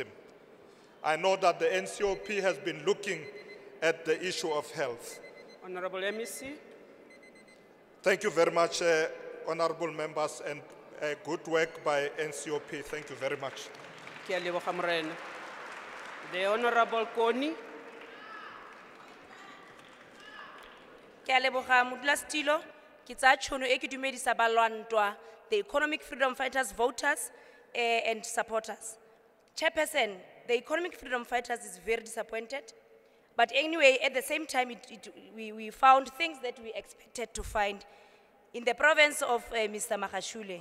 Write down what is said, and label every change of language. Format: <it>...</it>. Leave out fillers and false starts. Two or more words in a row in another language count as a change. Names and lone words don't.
<en>I know that the NCOP has been looking at the issue of health. Honorable MEC. Thank you very much, honorable members, and good work by NCOP. Thank you very much. The Honorable Koni.</en> <tn>Ke a leboga modulasetilo ke tsa tšhono e ke dumedisa balwantwa</tn> <en>the economic freedom fighters voters and supporters. Chairperson, the economic freedom fighters is very disappointed, but anyway at the same time we found things that we expected to find in the province of Mr. Magashule.</en>